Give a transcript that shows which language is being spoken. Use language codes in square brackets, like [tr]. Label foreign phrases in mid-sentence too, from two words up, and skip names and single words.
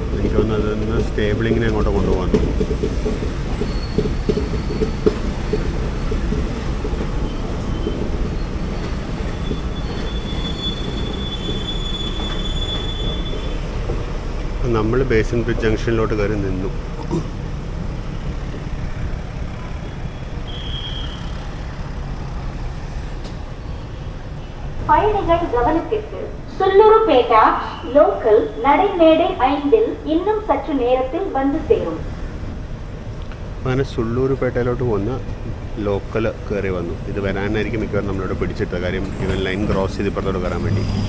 [ml] എനിക്ക് തോന്നുന്നത് അതിന് സ്റ്റേബിളിങ്ങിനെ അങ്ങോട്ട് കൊണ്ടുപോകാൻ. നമ്മൾ ബേസിൻ ബ്രിഡ്ജ് ജംഗ്ഷനിലോട്ട് കയറി നിന്നു. [ta] பயணிகள் கவனத்திற்கு சுல்லூருபேட்ட லோக்கல் நடைமேடை 5 இன்னுം சற்று நேரத்தில் வந்து சேரும். [ml] അങ്ങനെ സുള്ളൂരുപേട്ടയിലോട്ട് പോകുന്ന ലോക്കൽ കയറി വന്നു. ഇത് വരാനായിരിക്കും മിക്കവാറും നമ്മളോട് പിടിച്ചിട്ടത്. കാര്യം ഇവൻ ലൈൻ ക്രോസ് ചെയ്ത് ഇപ്പുറത്തോട്ട് കയറാൻ വേണ്ടി.